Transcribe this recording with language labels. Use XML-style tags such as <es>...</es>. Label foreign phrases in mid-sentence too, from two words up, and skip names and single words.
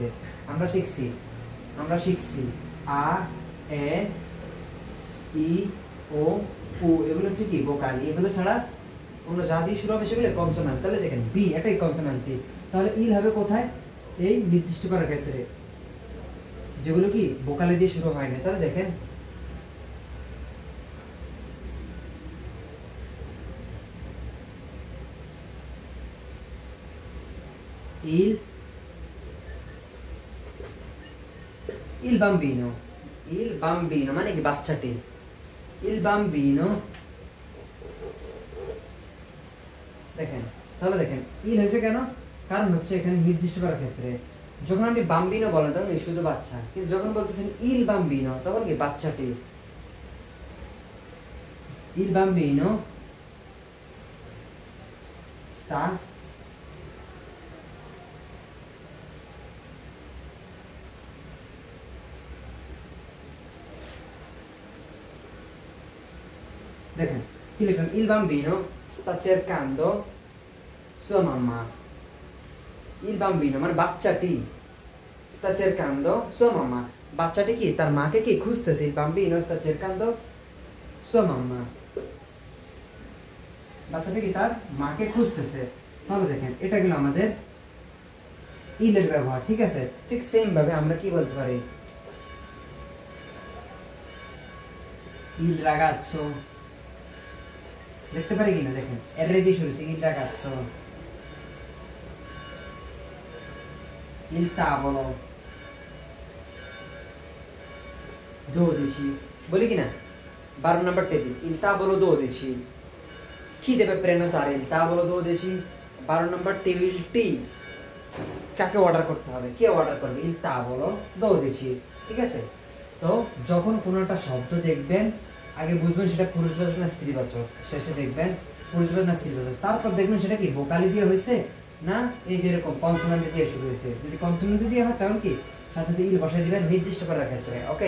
<bn>আমরা শিখছি আ এ ই ও উ, এগুলো হচ্ছে কি ভোকাল। এগুলো ছাড়া অন্য যা দিয়ে শুরু হবে সেগুলো কনসোনান্ট। তাহলে দেখেন বি এটাই কনসোনান্ট। তাহলে ইল হবে কোথায়? এই নির্দিষ্ট করার ক্ষেত্রে, যেগুলো কি ভোকালে দিয়ে শুরু হয় না। তাহলে দেখেন</bn> <it>il bambino, il bambino</it> <bn>মানে কি বাচ্চাটি।</bn> <it>il bambino,</it> <bn>দেখেন তাহলে দেখেন ইল হয়েছে কেন? কারণ হচ্ছে এখানে নির্দিষ্ট করার ক্ষেত্রে যখন আপনি বাম্বিনো বলেন তখন শুধু বাচ্চা, কিন্তু যখন বলতেছেন</bn> <it>il bambino</it> <bn>তখন কি বাচ্চাটি।</bn> <it>il bambino sta</it> <bn>দেখেন কি লিখলাম,</bn> <it>il bambino sta cercando sua mamma। il bambino</it> <bn>মানে বাচ্চাটি,</bn> <it>sta cercando sua mamma,</it> <bn>বাচ্চাটি কি তার মাকে কি খুঁজতেছে।</bn> <it>il bambino sta cercando sua mamma,</it> <bn>বাচ্চাটা কি তার মাকে খুঁজতেছে। তাহলে দেখেন এটা গেল আমাদের ইলের ব্যবহার, ঠিক আছে। ঠিক সেম ভাবে আমরা কি বলতে পারি,</bn> <it>il ragazzo,</it> <bn>দেখতে পারি কিনা দেখেন, এর দিয়ে শুরু হচ্ছে,</bn> <it>il ragazzo, il tavolo,</it> <bn>12 বলি কিনা, 12 নম্বর টেবিল,</bn> <it>il tavolo</it> <bn>12, কি দেবে</bn> <it>prenotare il tavolo 12,</it> <bn>12 নম্বর টেবিলটি কাকে অর্ডার করতে হবে, কে অর্ডার করবে,</bn> <it>il tavolo 12,</it> <bn>ঠিক আছে। তো যখন কোনো একটা শব্দ দেখবেন আগে বুঝবেন সেটা পুরুষবাচক না স্ত্রীবাচক, শেষে দেখবেন পুরুষবাচক না স্ত্রীবাচক, তারপর দেখবেন সেটা কি ভোকালি দিয়ে হয়েছে না এই যে এরকম কনসোনান্ট দিয়ে শুরু হয়েছে। যদি কনসোনান্ট দিয়ে হয় তাহলে কি সাথে সাথে ইল বসায় দিবেন নির্দিষ্ট করার ক্ষেত্রে, ওকে।</bn>